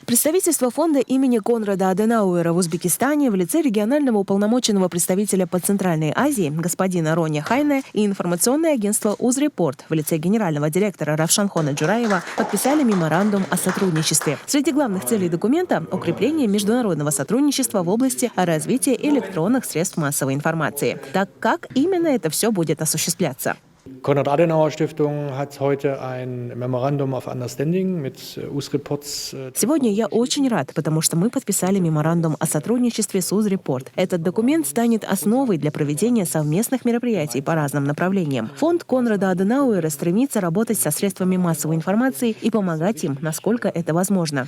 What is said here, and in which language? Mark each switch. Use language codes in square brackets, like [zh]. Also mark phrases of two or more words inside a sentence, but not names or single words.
[ru] Представительство фонда имени Конрада Аденауэра в Узбекистане в лице регионального уполномоченного представителя по Центральной Азии господина Рони Хайне и информационное агентство «Узрепорт» в лице генерального директора Равшанхона Джураева подписали меморандум о сотрудничестве. Среди главных целей документа – укрепление международного сотрудничества в области развития электронных средств массовой информации. Так как именно это все будет осуществляться? [de] Konrad-Adenauer-Stiftung hat heute ein [en] Memorandum of Understanding [de] mit Узрепорт. [ru] Сегодня я очень рад, потому что мы подписали меморандум о сотрудничестве с Узрепорт. Этот документ станет основой для проведения совместных мероприятий по разным направлениям. Фонд Конрада Аденауэра стремится работать со средствами массовой информации и помогать им, насколько это возможно.